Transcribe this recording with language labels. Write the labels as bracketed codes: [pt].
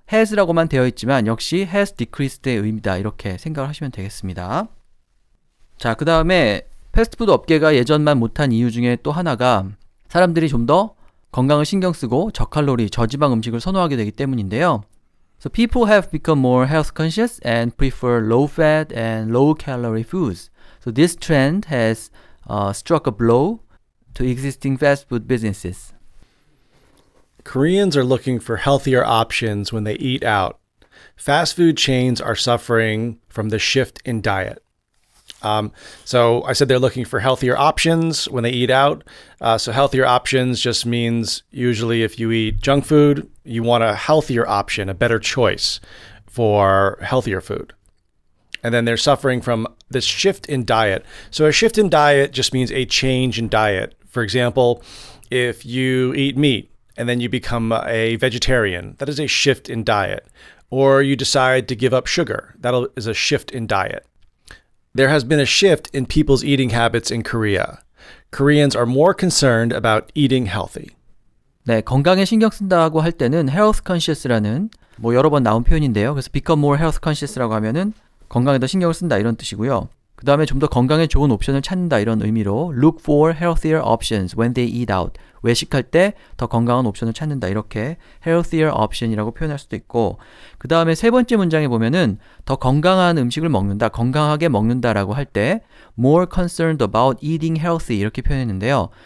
[ko] has라고만 되어 있지만 역시 [en] has decreased [ko] 의 의미다 이렇게 생각을 하시면 되겠습니다. 자, 그 다음에 패스트푸드 업계가 예전만 못한 이유 중에 또 하나가 사람들이 좀 더 건강을 신경 쓰고 저칼로리, 저지방 음식을 선호하게 되기 때문인데요. [en] So people have become more health conscious and prefer low fat and low calorie foods. So this trend has struck a blow to existing fast food businesses. Koreans are looking for healthier options when they eat out. Fast food chains are suffering from the shift in diet. So I said they're looking for healthier options when they eat out. So healthier options just means usually if you eat junk food, you want a healthier option, a better choice for healthier food. And then they're suffering from this shift in diet. So a shift in diet just means a change in diet. For example, if you eat meat and then you become a vegetarian, that is a shift in diet. Or you decide to give up sugar, that is a shift in diet. There has been a shift in people's eating habits in Korea. Koreans are more concerned about eating healthy. [ko] 네, 건강에 신경 쓴다고 할 때는 health conscious라는 뭐 여러 번 나온 표현인데요. 그래서 [en] become more health conscious [ko] 라고 하면은 건강에 더 신경을 쓴다 이런 뜻이고요. 그 다음에 좀 더 건강에 좋은 옵션을 찾는다 이런 의미로 [en] look for healthier options when they eat out. [ko] 외식할 때 더 건강한 옵션을 찾는다 이렇게 healthier option이라고 표현할 수도 있고 그 다음에 세 번째 문장에 보면은 더 건강한 음식을 먹는다, 건강하게 먹는다라고 할 때 [en] more concerned about eating healthy [ko] 이렇게 표현했는데요.